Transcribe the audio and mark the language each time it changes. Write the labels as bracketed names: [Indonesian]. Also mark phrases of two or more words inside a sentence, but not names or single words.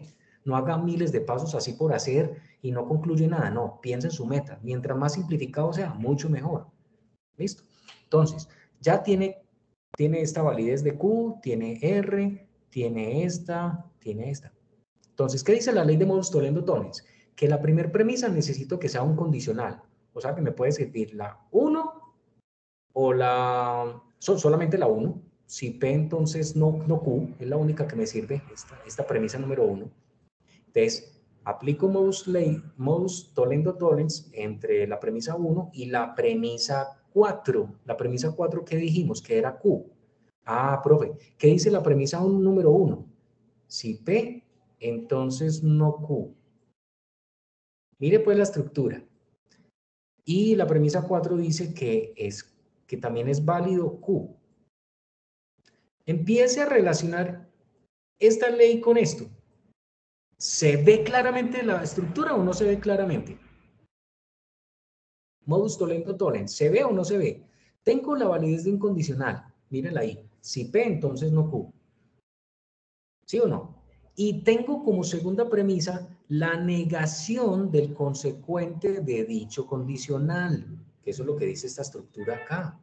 [Spanish] No haga miles de pasos así por hacer y no concluye nada, no, piensa en su meta. Mientras más simplificado sea, mucho mejor. ¿Listo? Entonces, ya tiene esta validez de Q, tiene R, tiene esta, tiene esta. Entonces, ¿qué dice la ley de [Latin] modus tollendo tollens? [Spanish] Que la primera premisa necesito que sea un condicional. O sea, que me puede servir la 1 o solamente la 1. Si P, entonces no Q, es la única que me sirve, esta premisa número 1. Entonces, aplico [Latin] modus tollendo tollens [Spanish] entre la premisa 1 y la premisa 4. La premisa 4, ¿qué dijimos? Que era Q. Ah, profe, ¿qué dice la premisa número 1? Si P, entonces no Q. Mire pues la estructura. Y la premisa 4 dice que también es válido Q. Empiece a relacionar esta ley con esto. ¿Se ve claramente la estructura o no se ve claramente? [Latin] Modus tollendo tollens, [Spanish] ¿se ve o no se ve? Tengo la validez de un condicional, mírenla ahí. Si P, entonces no Q. ¿Sí o no? Y tengo como segunda premisa la negación del consecuente de dicho condicional, que eso es lo que dice esta estructura acá.